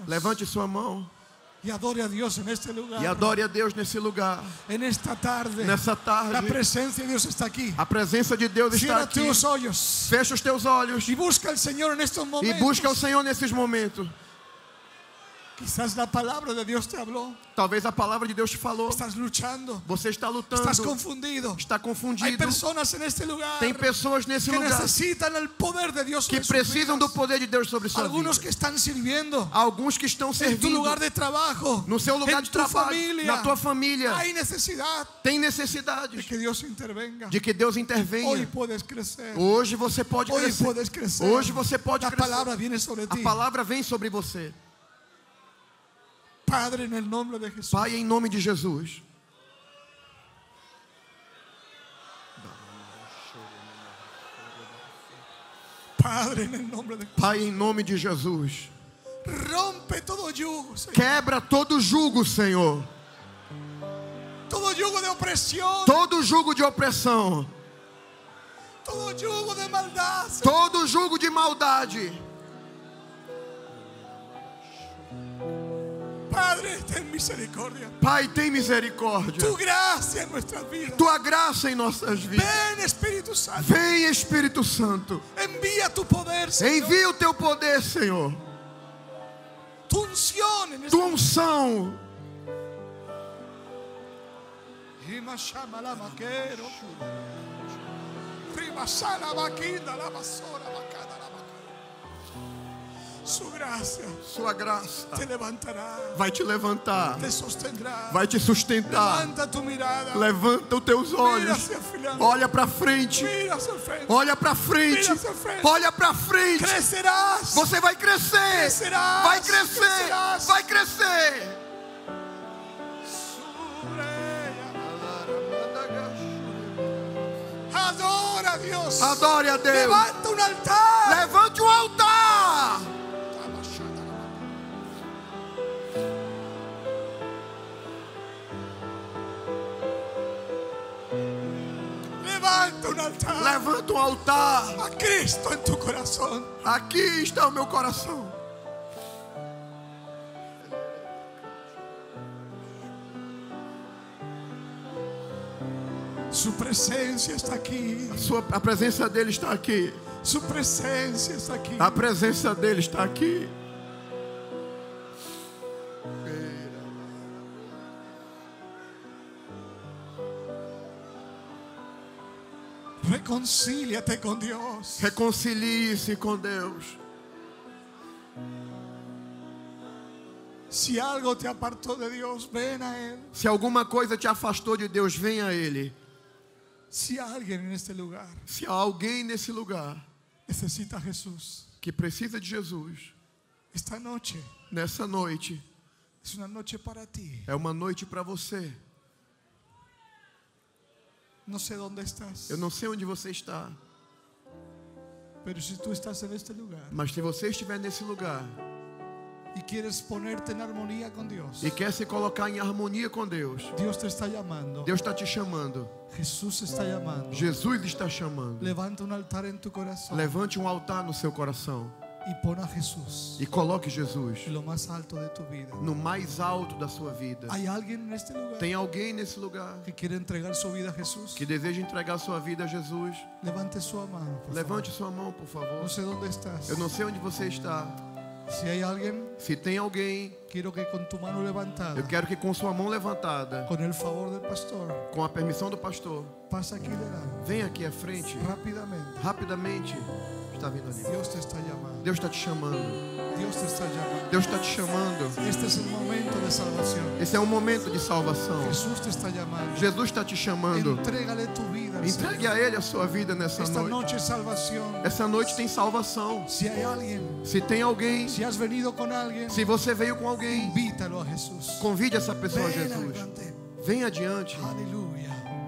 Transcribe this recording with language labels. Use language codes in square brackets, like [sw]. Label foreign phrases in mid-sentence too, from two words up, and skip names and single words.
[pt] Levante sua mão [es] y adore a Dios en este lugar. [pt] e adore a Deus nesse lugar. [es] En esta tarde [pt] Nessa [es] la [pt] tarde, [es] presencia de Dios está aquí. [pt] a presença de Deus está [es] Cierra [pt] aqui. [es] tus ojos [pt] Fecha os teus olhos [es] y busca al Señor en estos [pt] e [es] momentos. [pt] busca o Senhor nesses momentos. [es] Quizás la palabra de Dios te habló. [pt] Talvez a palavra de Deus te falou. [es] Estás luchando, [pt] Você está lutando, [es] estás confundido. [pt] está [es] Hay [pt] confundido. [es] personas en este lugar [pt] Tem pessoas nesse [es] que [pt] lugar [es] necesitan el poder de Dios [pt] que [es] sobre sus [pt] precisam do [es] vidas. [pt] poder de Deus sobre sua [es] Algunos [pt] vida. [es] que están sirviendo [pt] Alguns que estão [es] en tu [pt] servindo [es] lugar de trabajo, [pt] no seu lugar [es] en [pt] de [es] tu [pt] trabalho, [es] familia. [pt] na tua família. [es] Hay necesidad [pt] Tem [es] de [pt] necessidades [es] que Dios intervenga. [pt] de que Deus [es] Hoy [pt] intervenha. [es] puedes crecer. [pt] Hoje você pode [es] Hoy [pt] crescer. [es] puedes crecer. [pt] Hoje você pode [es] La [pt] crescer. [es] palabra viene sobre [pt] A [es] ti. [pt] palavra vem sobre você. [es] Padre, en el nombre de Jesús. [pt] Pai, em nome de Jesus. [es] Padre, en el nombre de Jesús. [pt] Pai, em nome de Jesus. [es] Rompe todo yugo, Señor. [pt] Quebra todo jugo, Senhor. [es] Todo yugo de opresión. [pt] Todo jugo de opressão. [es] Todo yugo de maldad. Señor. [pt] Todo jugo de maldade. [es] Padre, ten misericordia. [pt] Pai, tem misericórdia. [es] Tu gracia en nuestras vidas. [pt] Tua graça em nossas vidas. [es] Ven, Espíritu Santo. [pt] Vem, Espírito Santo. [es] Envía tu poder, Señor. [pt] Envia o teu poder, Senhor. [es] Tu unción en [pt] Tua unção. [es] Su gracia [pt] Sua graça [es] te levantará, [pt] vai te levantar. [es] te sostendrá. [pt] Vai te sustentar. [es] Levanta tu mirada. [pt] Levanta os teus [es] Mira [pt] olhos. [es] hacia el final. [pt] Olha para frente. [es] Mira hacia el frente. [pt] Olha para frente. [es] Mira hacia frente. [pt] Olha para frente. [es] Crecerás. [pt] Você vai crescer. [es] Crecerás. [pt] Vai crescer. [es] Crecerás. [pt] Vai crescer. [es] Adora a Dios. [pt] Adore a Deus. [es] Levanta un altar. [pt] Levante um altar. [es] Levanta un altar. [pt] Levanta um altar. [es] A Cristo en tu corazón. [pt] Aqui está o meu coração. [es] Su presencia está aquí. [pt] A presença dele está aqui. [es] Su presencia está aquí. [pt] A presença dele está aqui. [es] Reconcíliate con Dios. [pt] Reconcilie-se com Deus. [es] Si algo te apartó de Dios, ven a Él. [pt] Se alguma coisa te afastou de Deus, venha a Ele. [es] Si alguien en este lugar [pt] Se há alguém nesse lugar [es] necesita a Jesús, [pt] que precisa de Jesus, [es] esta noche [pt] nessa noite, [es] es una noche para ti. [pt] é uma noite para você. [es] No sé dónde estás, [pt] Eu não sei onde você está, [es] pero si tú estás en este lugar [pt] mas se você estiver nesse lugar [es] y quieres ponerte en armonía con Dios, [pt] e quer se colocar em harmonia com Deus, [es] Dios te está llamando. [pt] Deus está te chamando. [es] Jesús está llamando. [pt] Jesus está chamando. [es] Levanta un altar en tu corazón [pt] Levante um altar no seu coração [es] y pon a Jesús [pt] e coloque Jesus [es] en lo más alto de tu vida. [pt] no mais alto da sua vida. [es] ¿Hay alguien en este lugar [pt] Tem alguém nesse lugar [es] que quiere entregar su vida a Jesús? [pt] que deseja entregar sua vida a Jesus? [es] Levante su mano, por [pt] Levante sua mão, por [es] favor. [pt] favor. [es] No sé dónde estás. [pt] Eu não sei onde você está, [es] Si hay alguien, [pt] Se tem alguém, [es] quiero que con tu mano levantada, [pt] eu quero que com sua mão levantada, [es] con el favor del pastor, [pt] com a permissão do pastor, [es] pasa aquí delante, [pt] venha aqui à frente, [es] rápidamente. [pt] rapidamente. Está vindo ali. [es] Dios te está llamando. [pt] Deus está te chamando. [es] Dios te está llamando. [pt] Deus está te chamando. [es] Este es el momento de salvación. [pt] Esse é um momento de salvação. [es] Jesús te está llamando. [pt] Jesus está te chamando. [es] Entrégale tu vida al [pt] Entregue [es] Señor. [pt] a Ele a sua vida nessa [es] Esta [pt] noite. [es] noche es salvación. [pt] Essa noite tem salvação. [es] Si hay alguien, [pt] Se tem alguém, [es] si has venido con alguien, [pt] se você veio com alguém, [es] invítalo a Jesús. [pt] convide essa pessoa a [es] Ven [pt] Jesus. [es] adelante. [pt] Venha adiante. [es] Aleluya.